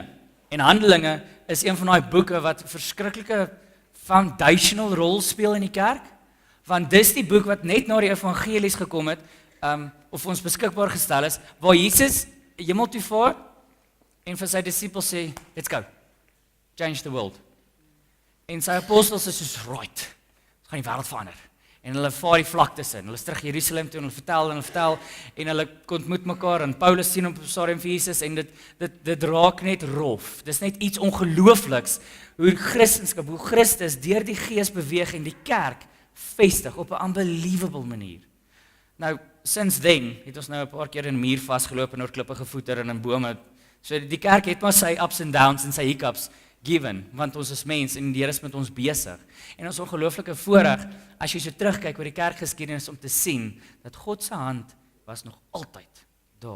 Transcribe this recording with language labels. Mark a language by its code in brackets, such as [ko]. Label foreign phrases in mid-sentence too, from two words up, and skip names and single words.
[af] En Handelinge is een van daai boeke wat verskriklike foundational rol speel in die kerk. Want dis die boek wat net na die evangelies gekom het, of ons beskikbaar gestel is, waar Jesus hemel toe vaar en vir sy disippels sê, [en] let's go, change the world. [af] En sy apostels is soos, right, ons gaan die wêreld verander. En hulle vaar die vlaktes in, hulle is terug Jerusalem toe en hulle vertel en hulle ontmoet mekaar en Paulus sien op stadium vir Jesus en dit raak net rof. Dis net iets ongeloofliks hoe Christendom, hoe Christus deur die Gees beweeg en die kerk vestig op 'n unbelievable manier. Nou, [en] since then [af] het ons nou 'n paar keer in 'n muur vasgeloop en oor klippe gevoeter en in bome. So die kerk het maar sy [en] ups and downs [af] en sy hiccups given, want ons is mens en die Here is met ons besig. En ons ongelooflike voorreg as jy so terugkyk oor die kerkgeskiedenis om te sien dat God se hand was nog altyd daar.